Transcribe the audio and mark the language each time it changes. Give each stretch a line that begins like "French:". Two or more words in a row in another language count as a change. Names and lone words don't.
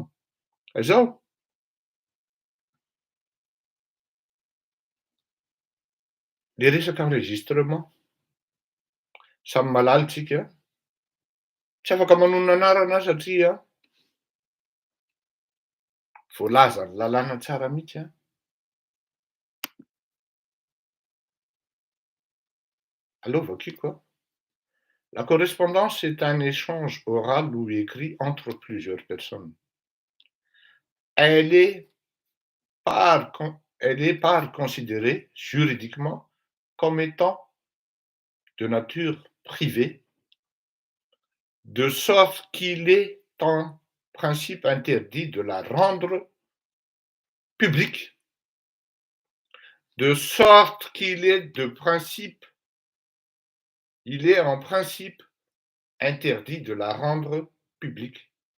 Malagasy: Izao le resaka enregistrement, samy malala tsika, tsy afaka manonona anarana satria voalaza ny lalàna tsara mihitsy a. Allô vakiko a.
French: La correspondance est un échange oral ou écrit entre plusieurs personnes. Elle est par considérée juridiquement comme étant de nature privée, de sorte qu'il est en principe interdit de la rendre publique, de sorte qu'il est en principe interdit de la rendre publique.